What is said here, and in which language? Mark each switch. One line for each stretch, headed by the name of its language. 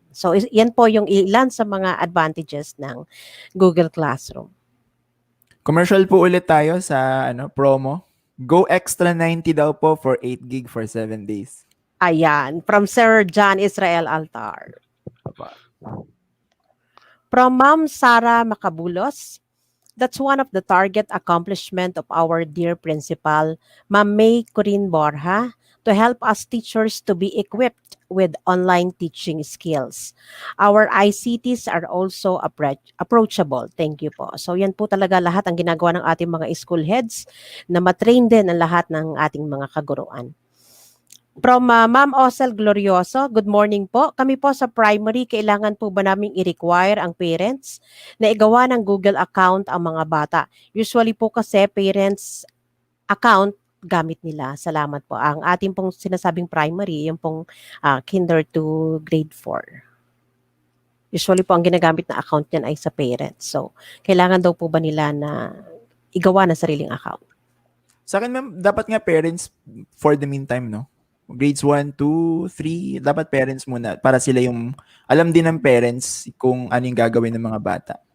Filipino: So, yan po yung ilan sa mga advantages ng Google Classroom. Commercial po ulit tayo sa promo.
English: Go extra 90 daw po for 8 gig for 7 days. Ayan, from Sir John Israel Altar. From Ma'am Sara Macabulos, that's one of the target accomplishment of our dear principal, Ma'am May Corinne Borja, to help us teachers to be equipped with online teaching skills. Our ICTs are also approachable. Thank you po.
Filipino: So yan po talaga lahat ang ginagawa ng ating mga school heads na matrain din ang lahat ng ating mga kaguruan. From Ma'am Osel Glorioso, good morning po. Kami po sa primary, kailangan po ba naming i-require ang parents na igawa ng Google account ang mga bata? Usually po kasi parents account gamit nila. Salamat po. Ang ating pong sinasabing primary, yung pong kinder to grade 4. Usually po ang ginagamit na account niyan ay sa parents. So, kailangan daw po ba nila na igawa ng sariling account? Sa akin, ma'am, dapat nga parents
English: for the meantime,
Filipino: no? Grades 1, 2, 3, dapat parents muna para sila yung alam din ng parents kung ano yung gagawin ng mga bata.